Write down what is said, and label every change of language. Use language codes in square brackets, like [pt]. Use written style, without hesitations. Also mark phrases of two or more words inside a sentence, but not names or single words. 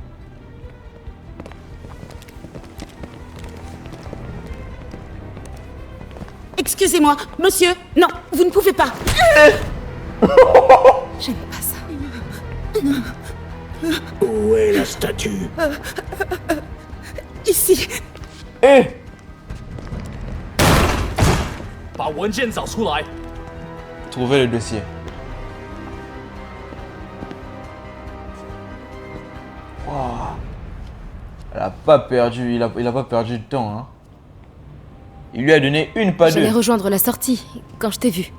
[fr] Excusez-moi, monsieur. Non, vous ne pouvez pas. J'aime pas ça. Où est la statue? Ici. [zh] 把文件找出来。 [fr] Trouvez le dossier. Wow. Elle a pas perdu, il a pas perdu de temps, hein. Il lui a donné une, pas deux. J'allais rejoindre la sortie quand je t'ai vu.